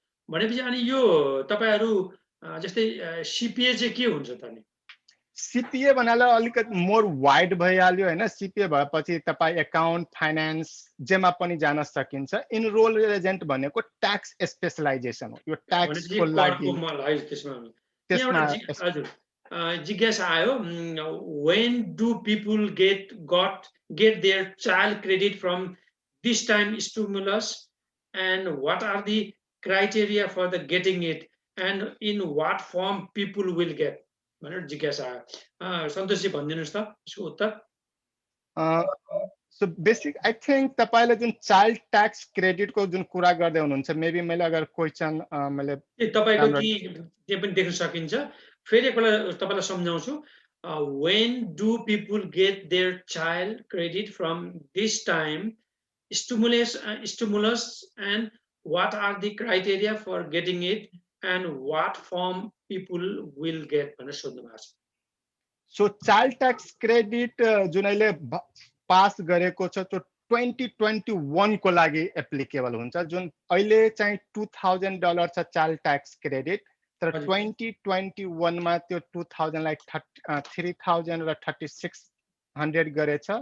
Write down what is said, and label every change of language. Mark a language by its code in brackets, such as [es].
[ne] भनेपछि अनि यो तपाईहरु जस्तै सिपिए चाहिँ के हुन्छ त नि? सिपिए भन्नाले अलिकति मोर वाइड भइहाल्यो हैन। सिपिए भएपछि तपाई अकाउन्ट, फाइनान्स जेमा पनि जान सकिन्छ। इनरोल एजेन्ट भनेको ट्याक्स स्पेशलाइजेसन हो। यो ट्याक्सको लागि त्यसमा हजुर जिज्ञासा आयो, [en] when do people get their child credit from this time stimulus and what are the criteria for the getting it and in what form people will get [ne] भनेर जिज्ञासा आयो। सन्तोषजी भनिदिनुस् त यसको उत्तर। [en] so basic I think [ne] तपाईले जुन child tax क्रेडिटको जुन कुरा गर्दै हुनुहुन्छ, मेबी मैले अगर क्वेशन मैले तपाईको के पनि देख्न सकिन्छ। फेरि एकपल्ट तपाईलाई सम्झाउँछु। [en] when do people get their child credit from this time stimulus and what are the criteria for getting it and what form people will get [ne] भनेर सोध्नु भएको छ। सो चाइल्ड ट्याक्स क्रेडिट जुन अहिले पास गरेको छ त्यो 2021 को लागि एप्लिकेबल हुन्छ। जुन अहिले चाहिँ $2000 छ चाइल्ड ट्याक्स क्रेडिट, तर 2021 मा त्यो 2000 लाई 3000 र 3600 गरेछ।